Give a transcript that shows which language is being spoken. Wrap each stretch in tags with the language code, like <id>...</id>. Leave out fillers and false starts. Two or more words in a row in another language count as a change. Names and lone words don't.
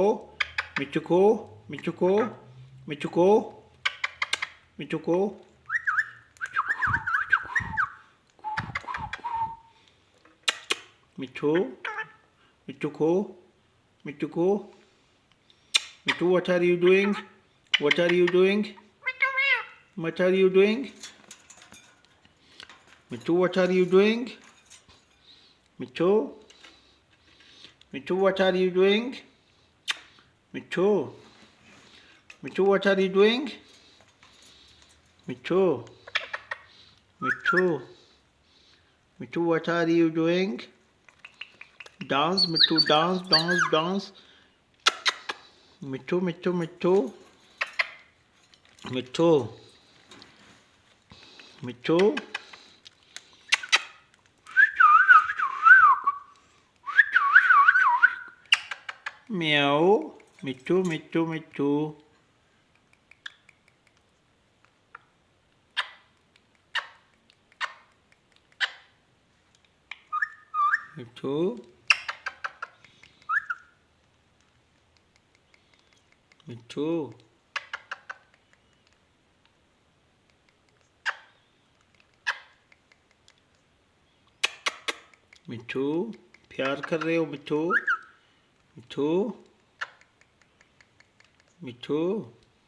<hi>Mittu ko. Mittu ko. Mittu ko. Mittu ko. Mittu. Mittu ko. Mittu ko.</hi> <en>Mittu, what are you doing? What are you doing? What are you doing? Mittu, what are you doing? Mittu. Mittu, what are you doing? Mittu. Mittu, what are you doing? Mittu. Mittu. Mittu, what are you doing? Dance, Mittu, dance, dance, dance. Mittu, Mittu, Mittu. Mittu. Mittu. Meow. Mittu, Mittu, Mittu. Mittu. Mittu.</en> <hi>मिठू प्यार कर रहे हो मिठू मिठू मिठू</hi>